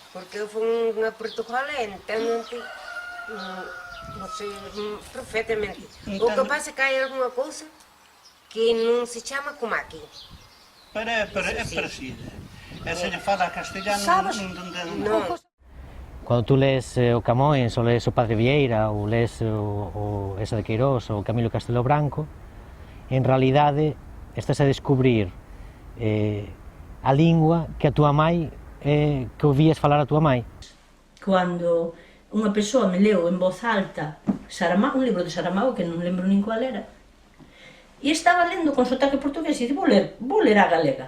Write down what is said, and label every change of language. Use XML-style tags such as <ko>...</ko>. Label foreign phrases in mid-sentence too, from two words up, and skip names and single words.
<pt>Porque eu fui a Portugal e entendo-te perfeitamente. O que passa é que há alguma coisa que não se chama como aqui. É parecido. Se lhe fala castelhano, não entendo. Quando tu lês o Camões, ou lês o Padre Vieira, ou lês o Esa de Queirós, ou o Camilo Castelo Branco,</pt> <gl>en realidade estás a descubrir a lingua que a tua mãe, que ouvías falar a tua mãe. Cando unha persoa me leu en voz alta Saramago, un libro de Saramago, que non lembro nin cual era, e estaba lendo con sotaque portugués, e vou ler a galega.</gl>